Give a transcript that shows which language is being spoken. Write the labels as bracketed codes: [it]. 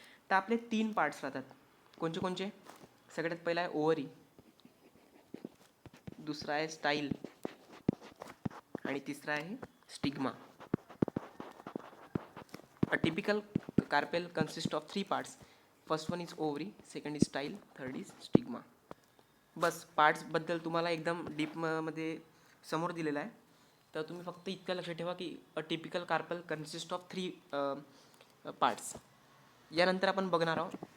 [mr] तर आपले 3 पार्ट्स राहतात. कोणचे? सगळ्यात पहिला आहे ओव्हरी, दुसरा आहे स्टाईल आणि तिसरा आहे stigma. [en] A typical carpel consists of 3 parts. First one is ovary, second is style, third is stigma. [mr] बस पार्ट्सबद्दल तुम्हाला एकदम डीपमध्ये समोर दिलेला आहे. तर तुम्ही फक्त इतकं लक्षात ठेवा की [en] A typical carpal consist of 3 parts. [mr] यानंतर आपण बघणार आहोत